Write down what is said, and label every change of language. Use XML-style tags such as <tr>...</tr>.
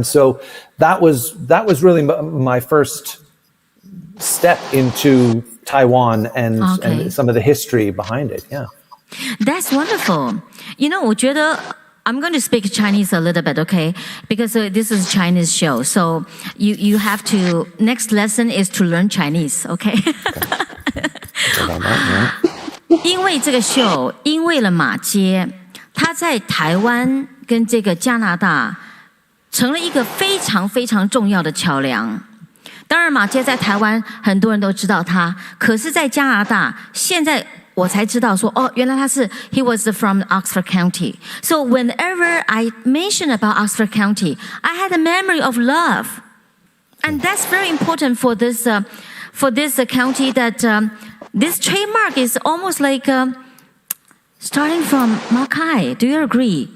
<en>And so that was really my first step into Taiwan and some of the history behind it. Yeah. That's wonderful.</en> <zh>我觉得</zh> <en>I'm going to speak Chinese a little bit, okay? Because this is a Chinese show. So you have to, next lesson is to learn Chinese, okay?</en> <zh>因为这个秀，因为了马街，它在台湾跟这个加拿大成了一个非常非常重要的桥梁。当然马街在台湾很多人都知道他，可是在加拿大现在我才知道说，哦，原来他是</zh> <en>he was from Oxford County. So whenever I mention about Oxford County, I had a memory of love, and that's very important for this county. That this trademark is almost like starting from Mackay. Do you agree?</en>